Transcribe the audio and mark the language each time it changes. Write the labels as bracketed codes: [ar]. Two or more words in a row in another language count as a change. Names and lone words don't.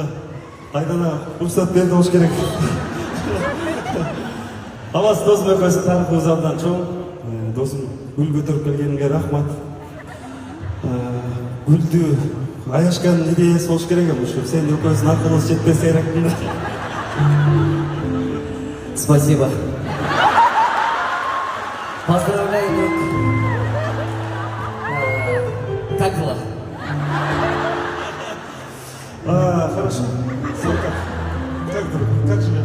[ky] Айдана уруксат берди болуш керек. Аваз досым экөөбүздүн тарыхыбыз абдан чоң. Досым гүл көтөрүп келгениңе рахмат. Гүлдү аяшкан идеясы болуш керек эми ушу. Сен экөөбүздүн акылыбыз жетпесе керекмин. [ru] Спасибо. Поздравляю, друг. Как дела? Хорошо. Сам как, друг? Как живешь?